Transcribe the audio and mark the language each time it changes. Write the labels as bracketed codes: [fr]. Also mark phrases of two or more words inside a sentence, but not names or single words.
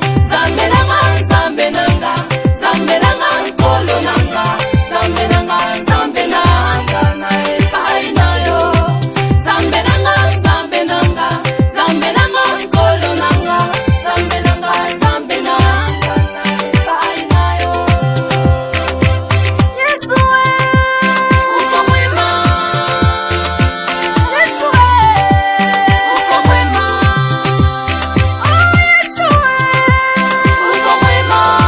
[ln] Zambe nanga, Zambe nanga, Zambe nanga, Nkolo nanga, Zambe nanga, Zambe nanga, na epai na yo. Zambe nanga, Zambe nanga, Zambe nanga, Nkolo nanga, Zambe nanga, Zambe nanga, na epai na yo. [sw] Yesu we, uko mwema. Yesu, eh, uko mwema. Oh, Yesu, eh, uko mwema.